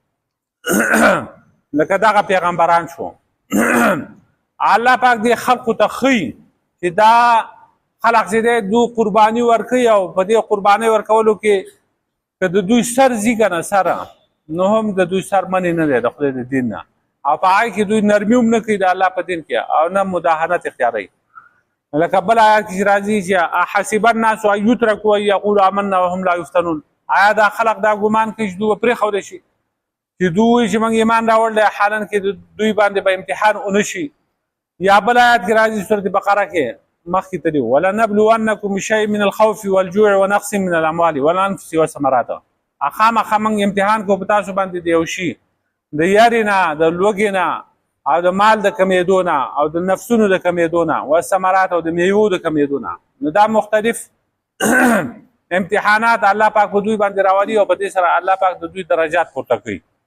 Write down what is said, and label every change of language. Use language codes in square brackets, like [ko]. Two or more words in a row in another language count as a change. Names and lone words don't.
[ps] لکه دغه پیغمبران شو الله پاک دې خلقو ته ښیي چې دا خلق چې دی دوی قرباني ورکوي او په دې قربانۍ ورکولو کې که د دوی سر ځي که نه سره نو هم د دوی سر منې نه دی د خدای د دین نه او په هغې کې دوی نرمي هم نه کوي د الله په دین کې او نه مداهنت اختیاروي لکه بل آیات کې راځي چې [ar] حسب الناس ان یترکوا ان یقولوا آمنا وهم لا یفتنون [ps] آیا دا خلق دا ګمان کوي چې دوی به پرېښودی شي چې دوی وایي چې موږ ایمان راوړلی حالن کې دوی باندې به امتحان ونه شي یا بل آیات کې راځي سورة بقره کې مخکې تلي [ar] ولنبلونکم بشیء من الخوف والجوع ونقص من الاموال والانفس والثمرات [ps] خامخا موږ امتحان کوو په تاسو باندې د یو شي د یارې نه د لوږې نه او د مال د کمیدو نه او د نفسونو د کمیدو نه والثمرات او د میوو د کمیدو نه نو دا مختلف امتحانات الله پاک په دوی باندې راولي او په دې سره الله پاک د دوی درجات پورته کوي